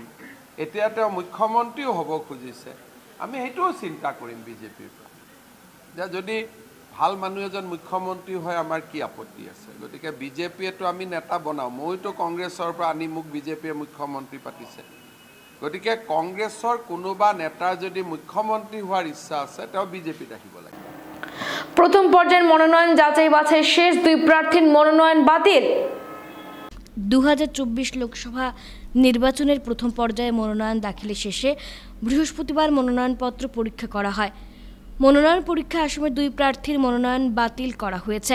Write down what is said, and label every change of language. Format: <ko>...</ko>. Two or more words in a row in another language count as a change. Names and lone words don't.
<as>এতিয়া তেওঁ মুখ্যমন্ত্ৰীও হ'ব খুজিছে, আমি সেইটোও চিন্তা কৰিম বিজেপিৰ পৰা যে যদি ভাল মানুহ এজন মুখ্যমন্ত্ৰী হয় আমাৰ কি আপত্তি আছে। গতিকে বিজেপিয়েতো আমি নেতা বনাওঁ, মইতো কংগ্ৰেছৰ পৰা আনি মোক বিজেপিয়ে মুখ্যমন্ত্ৰী পাতিছে। গতিকে কংগ্ৰেছৰ কোনোবা নেতাৰ যদি মুখ্যমন্ত্ৰী হোৱাৰ ইচ্ছা আছে তেওঁ বিজেপিত আহিব লাগে।</as> <bn>প্রথম পর্যায়ের মনোনয়ন যাচাই বাছাই শেষ, 2 প্রার্থীর মনোনয়ন বাতিল। 2024 লোকসভা নির্বাচনের প্রথম পর্যায়ে মনোনয়ন দাখিলের শেষে বৃহস্পতিবার মনোনয়নপত্র পরীক্ষা করা হয়। মনোনয়ন পরীক্ষা আসামে 2 প্রার্থীর মনোনয়ন বাতিল করা হয়েছে।</bn>